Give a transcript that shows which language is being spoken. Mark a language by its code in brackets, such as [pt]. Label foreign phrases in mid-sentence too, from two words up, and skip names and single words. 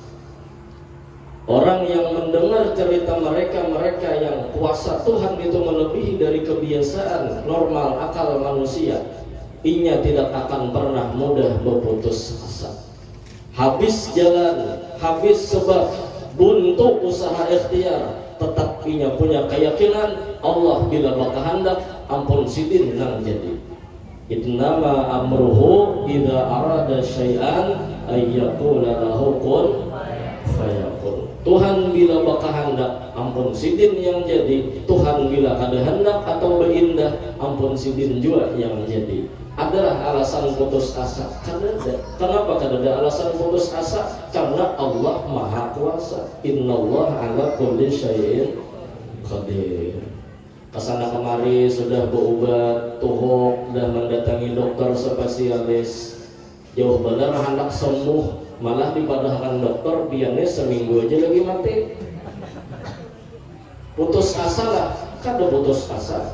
[bjn] Orang yang mendengar cerita mereka yang kuasa Tuhan itu melebihi dari kebiasaan normal akal manusia, inya tidak akan pernah mudah berputus asa. Habis jalan, habis sebab, buntu usaha ikhtiar, tetap inya punya keyakinan Allah bila berkehendak ampun sidin nang jadi. [ar] إنما أمره إذا أراد شيئا أيقول له كن فيكون. [bjn] Tuhan bila berkehendak ampun sidin yang jadi. Tuhan bila kada hendak atau berindah ampun sidin juga yang jadi. Adalah alasan putus asa? Kada. Kenapa kada ada alasan putus asa? Karena Allah maha kuasa. [ar] إن الله على كل شيء قدير. [bjn] Kesana kemari sudah berobat, tuhuk dan mendatangi dokter spesialis. Jauh benar hendak sembuh, malah dipadahkan dokter biarnya seminggu aja lagi mati. Putus asa lah, kan udah putus asa.